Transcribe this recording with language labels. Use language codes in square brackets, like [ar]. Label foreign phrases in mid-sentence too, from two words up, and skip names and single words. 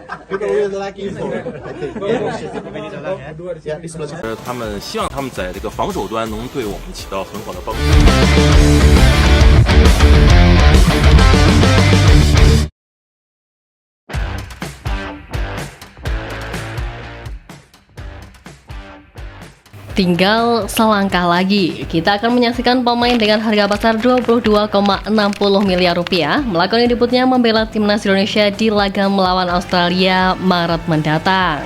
[en] People really like you for it, I think. Yeah, this was [zh] 他们希望他们在这个防守端能对我们起到很好的帮助。 [id] Tinggal selangkah lagi, kita akan menyaksikan pemain dengan harga pasar 22,60 miliar rupiah melakukan debutnya membela timnas Indonesia di laga melawan Australia Maret mendatang.